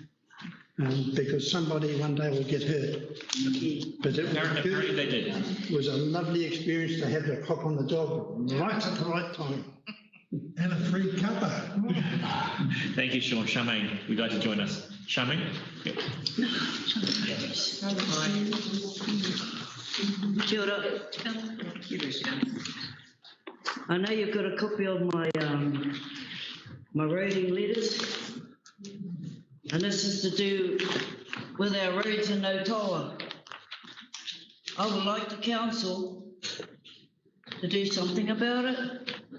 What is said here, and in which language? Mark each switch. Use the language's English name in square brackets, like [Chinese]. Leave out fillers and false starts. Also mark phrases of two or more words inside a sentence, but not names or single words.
[English] Because somebody one day will get hurt. But Apparently they did. was a lovely experience to have the cop on the dog right at the right time. And a free cuppa. Thank you, Sean. Charmaine, would you like to join us? Charmaine? Yep. [Māori] Kia ora. [English] I know you've got a copy of my my rating letters, and this is to do with our roads in Otawa. I would like the council to do something about it.